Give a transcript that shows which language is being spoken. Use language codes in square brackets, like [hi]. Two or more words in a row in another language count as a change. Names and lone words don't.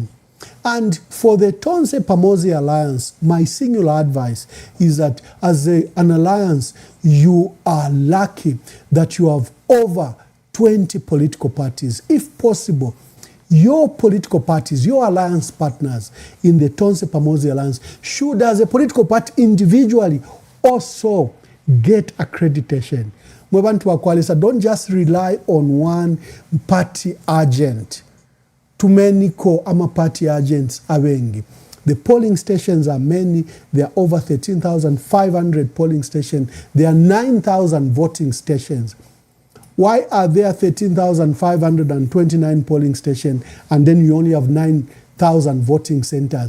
[en] And for the Tonse Pamosi Alliance, my singular advice is that as an alliance, you are lucky that you have over 20 political parties. If possible, your political parties, your alliance partners in the Tonse Pamosi Alliance should, as a political party individually, also get accreditation. [bem] Mwebantu wa Kwalisa, [en] don't just rely on one party agent. Too many ama party agents abengi. The polling stations are many. There are over 13,500 polling stations. There are 9,000 voting stations. Why are there 13,529 polling stations and then you only have 9,000 voting centers?